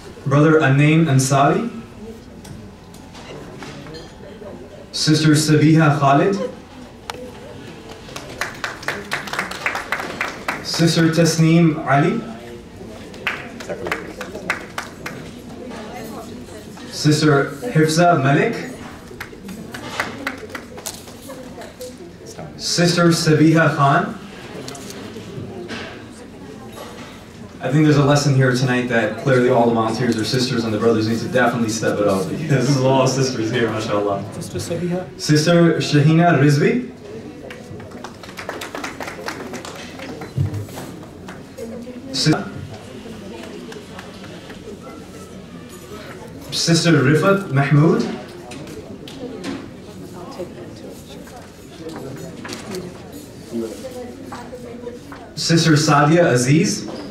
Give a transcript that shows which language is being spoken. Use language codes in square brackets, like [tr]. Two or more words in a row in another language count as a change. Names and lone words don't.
[en] Brother Anaim Ansari, Sister Sabiha Khalid, Sister Tasneem Ali, Sister Hifza Malik, Sister Sabiha Khan. I think there's a lesson here tonight that clearly all the volunteers are sisters and the brothers need to definitely step it up because there's a lot of sisters here, mashallah. Sister Sabiha. Sister Shahina Rizvi. Sister Rifat Mahmood. Sister Sadia Aziz.